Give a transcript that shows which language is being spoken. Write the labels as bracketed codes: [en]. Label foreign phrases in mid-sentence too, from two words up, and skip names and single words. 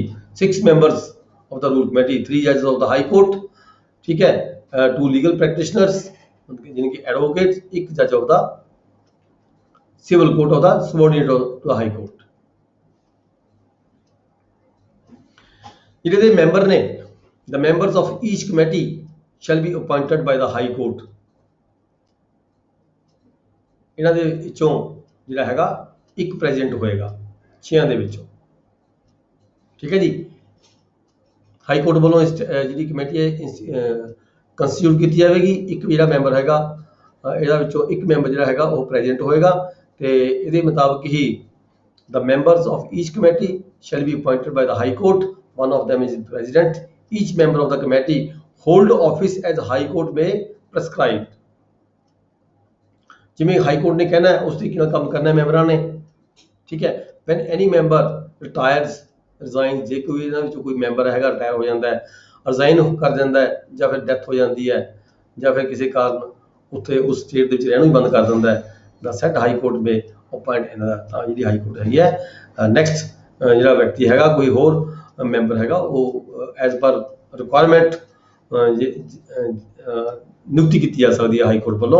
[en] 6 members of the rule committee, 3 judges of the high court, [pa] ਠੀਕ ਹੈ, [en] 2 legal practitioners [pa] ਜਿਹਨੇ ਕਿ [en] advocates, one judge of the civil court of the subordinate to the high court. [pa] ਜਿਹੜੇ ਦੇ ਮੈਂਬਰ ਨੇ, [en] the members of each committee shall be appointed by the high court। [pa] ਇਹਨਾਂ ਦੇ ਵਿੱਚੋਂ ਜਿਹੜਾ ਹੈਗਾ ਇੱਕ ਪ੍ਰੈਜ਼ੀਡੈਂਟ ਹੋਏਗਾ 6 ਦੇ ਵਿੱਚੋਂ, ਠੀਕ ਹੈ ਜੀ। ਹਾਈ ਕੋਰਟ ਵੱਲੋਂ ਜਿਹੜੀ ਕਮੇਟੀ ਹੈ ਕੰਸਟੀਟਿਊਟ ਕੀਤੀ ਜਾਵੇਗੀ। ਇੱਕ ਜਿਹੜਾ ਮੈਂਬਰ ਹੈਗਾ ਇਹਦਾ ਵਿੱਚੋਂ ਇੱਕ ਮੈਂਬਰ ਜਿਹੜਾ ਹੈਗਾ ਉਹ ਪ੍ਰੈਜ਼ੀਡੈਂਟ ਹੋਏਗਾ, ਤੇ ਇਹਦੇ ਮੁਤਾਬਕ ਹੀ [en] the members of each committee shall be appointed by the high court, one of them is the president। Each member of the committee hold office as high court may prescribe। [pa] ਜਿਵੇਂ ਹਾਈ ਕੋਰਟ ਨੇ ਕਹਿਣਾ ਹੈ ਉਸ ਤਰੀਕੇ ਨਾਲ ਕੰਮ ਕਰਨਾ ਹੈ ਮੈਂਬਰਾਂ ਨੇ, ਠੀਕ ਹੈ। [en] when any member retires resigns, [pa] ਜੇ ਕੋਈ ਇਹਨਾਂ ਵਿੱਚੋਂ ਕੋਈ ਮੈਂਬਰ ਹੈਗਾ ਰਿਟਾਇਰ ਹੋ ਜਾਂਦਾ ਹੈ, ਰਿਜ਼ਾਈਨ ਕਰ ਜਾਂਦਾ ਹੈ, ਜਾਂ ਫਿਰ ਡੈਥ ਹੋ ਜਾਂਦੀ ਹੈ, ਜਾਂ ਫਿਰ ਕਿਸੇ ਕਾਰਨ ਉੱਥੇ ਉਸ ਸਟੇਟ ਦੇ ਵਿੱਚ ਰਹਿਣਾ ਹੀ ਬੰਦ ਕਰ ਦਿੰਦਾ ਹੈ, [en] the said high court may appoint [pa] ਇਹਨਾਂ ਦਾ। ਤਾਂ ਜਿਹੜੀ ਹਾਈ ਕੋਰਟ ਹੈਗੀ ਹੈ, ਨੈਕਸਟ ਜਿਹੜਾ ਵਿਅਕਤੀ ਹੈਗਾ ਕੋਈ ਹੋਰ ਮੈਂਬਰ ਹੈਗਾ ਉਹ [en] as per requirement [pa] ਨਿਯੁਕਤੀ ਕੀਤੀ ਜਾ ਸਕਦੀ ਹੈ ਹਾਈ ਕੋਰਟ ਵੱਲੋਂ।